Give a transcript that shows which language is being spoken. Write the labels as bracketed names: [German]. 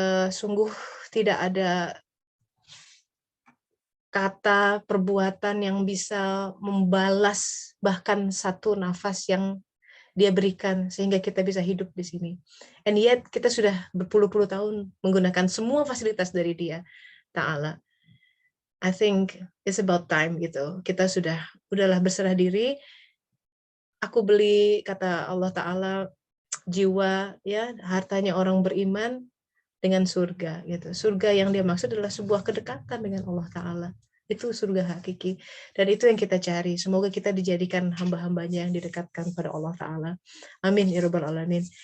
[Indonesian] Sungguh tidak ada kata, perbuatan yang bisa membalas bahkan satu nafas yang dia berikan sehingga kita bisa hidup di sini. [English] And yet [Indonesian] kita sudah berpuluh-puluh tahun menggunakan semua fasilitas dari dia Ta'ala. [English] I think it's about time [Indonesian] gitu. Kita udahlah berserah diri. Aku beli, kata Allah Ta'ala, jiwa ya, hartanya orang beriman dengan surga gitu. Surga yang dia maksud adalah sebuah kedekatan dengan Allah Ta'ala. Itu surga hakiki. Dan itu yang kita cari. Semoga kita dijadikan hamba-hambanya yang didekatkan pada Allah Ta'ala. Amin ya rabbal alamin.